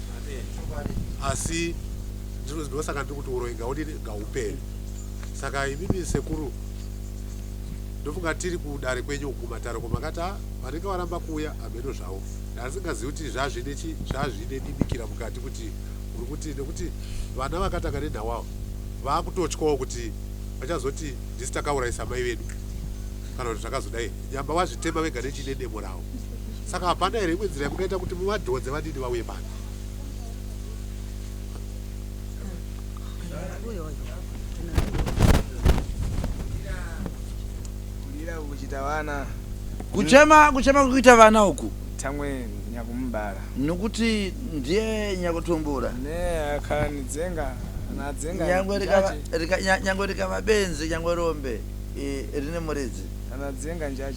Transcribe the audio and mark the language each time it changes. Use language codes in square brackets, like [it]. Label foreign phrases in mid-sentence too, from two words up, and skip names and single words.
[sn] asi ndosaka ndiri kuti uroyi ngaudini ngaupere saka imimi sekuru ndofunga tiri kudare kwenyu kumatare komakati vanenge varamba kuuya hameno zvavo ndasingazivi kuti zvazvine dibikira mukati kuti uri kuti nekuti vana vakatanga nenhawavo vaakutotyawo kuti vachazoti ndisi takaurayisa mai vedu kana kuti takazodai nyamba wazvitema vega nechidedemo ravo. Saka hapana here imwe nzira yamungaita kuti mumadhodze vadini vauye pano? [seh] kulira kuchita vana [sn] kuchema kuita vana uku [seh] tamwe nyakumbara [sn] nokuti ndiye nyakutumbura [seh] ne akhala nidzenga anadzenga [sn] nyangwe rikamabenzi nyangwe rombe rine muridzi [seh] anadzenga njache